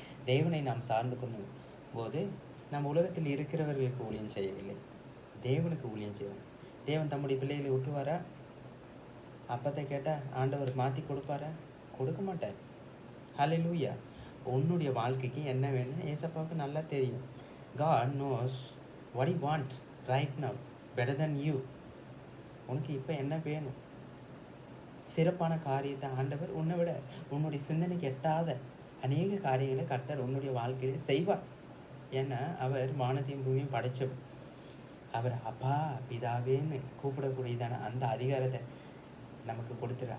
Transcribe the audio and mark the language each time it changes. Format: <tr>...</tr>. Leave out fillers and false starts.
<ta>தேவனை நாம் சார்ந்து கொள்ளும் போது நம்ம உலகத்தில் இருக்கிறவர்களுக்கு ஊழியம் செய்யவில்லை, தேவனுக்கு ஊழியம் செய்வோம். தேவன் தம்முடைய பிள்ளைகளை விட்டுவாரா? அப்பத்தை கேட்டால் ஆண்டவர் மாற்றி கொடுப்பாரா? கொடுக்க மாட்டார். ஹல்லேலூயா. உன்னுடைய வாழ்க்கைக்கு என்ன வேணும் ஏசப்பாவுக்கு நல்லா தெரியும்.</ta> <en>God knows what he wants right now better than you.</en> <ta>உனக்கு இப்போ என்ன வேணும்? சிறப்பான காரியத்தை ஆண்டவர் உன்னை விட உன்னுடைய சிந்தனைக்கு எட்டாத அநேக காரியங்களை கர்த்தர் உன்னுடைய வாழ்க்கையிலே செய்வார். ஏன்னா அவர் வானத்தையும் பூமியும் படைச்சவர். அவர் அப்பா பிதாவேன்னு கூப்பிடக்கூடியதான அந்த அதிகாரத்தை நமக்கு கொடுத்துரு.</ta>